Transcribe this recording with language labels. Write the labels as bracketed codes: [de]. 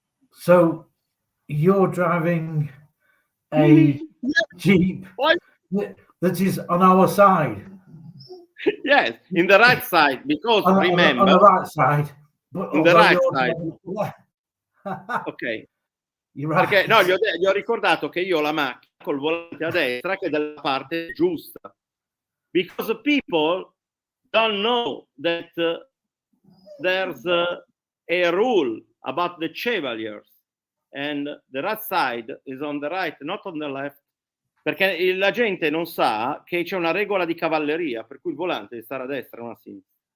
[en] So you're driving a Jeep that is on our side. Yes, in the right side, because remember, on the right side. But in the right side. Ok. Right. [it] Perché no, gli ho ricordato che io ho la macchina col volante a destra che è dalla parte giusta. [en] Because people don't know that there's a rule about the chevaliers, and the right side is on the right, not on the left. [it] Perché la gente non sa che c'è una regola di cavalleria, per cui il volante deve stare a destra, non a sinistra.